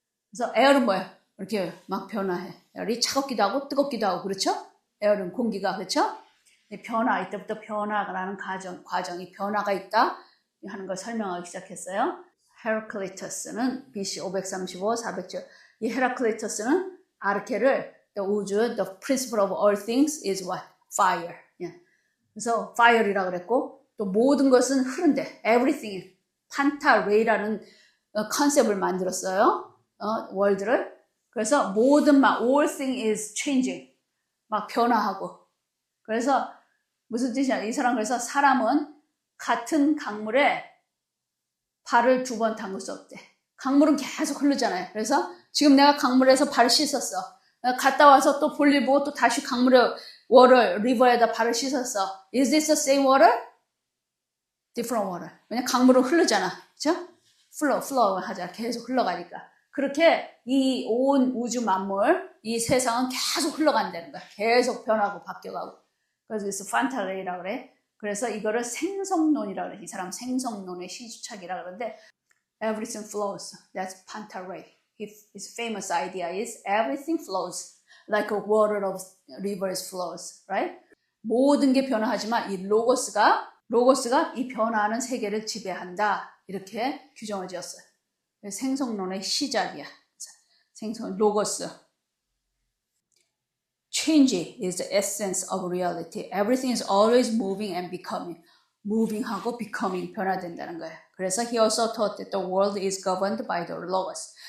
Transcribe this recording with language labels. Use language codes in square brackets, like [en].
[ko] 그래서 air은 뭐예요? 이렇게 막 변화해. air이 차갑기도 하고 뜨겁기도 하고 그렇죠? air은 공기가 그렇죠? 변화, 이때부터 변화라는 과정이 변화가 있다 하는 걸 설명하기 시작했어요. 헤라클리토스는 BC 535, 400년. 이 헤라클리토스는 아르케를 우주, [en] the principle of all things is what? Fire. 예. [ko] 그래서 fire이라고 그랬고 또 모든 것은 흐른데 [en] everything, [ko] 판타레이라는 컨셉을 만들었어요. 월드를. 그래서 모든 막 [en] all thing is changing. [ko] 막 변화하고. 그래서 무슨 뜻이냐? 이 사람 그래서 사람은 같은 강물에 발을 2번 담글 수 없대. 강물은 계속 흐르잖아요. 그래서 지금 내가 강물에서 발을 씻었어. 갔다 와서 또 볼일 보고 또 다시 강물에 리버에다 발을 씻었어. [en] Is this the same water? Different water. [ko] 왜냐면 강물은 흐르잖아. 그렇죠? flow 하자. 계속 흘러가니까. 그렇게 이 온 우주 만물, 이 세상은 계속 흘러간다는 거야. 계속 변하고 바뀌어가고. 그래서 판타레이라고 그래. 그래서 이거를 생성론이라고 그래. 이 사람 생성론의 시주착이라고 그러는데 [en] everything flows. That's Panta-Ray. His famous idea is everything flows like a water of rivers flows. Right? [ko] 모든 게 변화하지만 이 로고스가 이 변화하는 세계를 지배한다. 이렇게 규정을 지었어요. 생성론의 시작이야. 생성 로고스. [en] Change is the essence of reality. Everything is always moving and becoming. [ko] Moving하고 becoming 변화된다는 거예요. 그래서 [en] he also taught that the world is governed by the logos.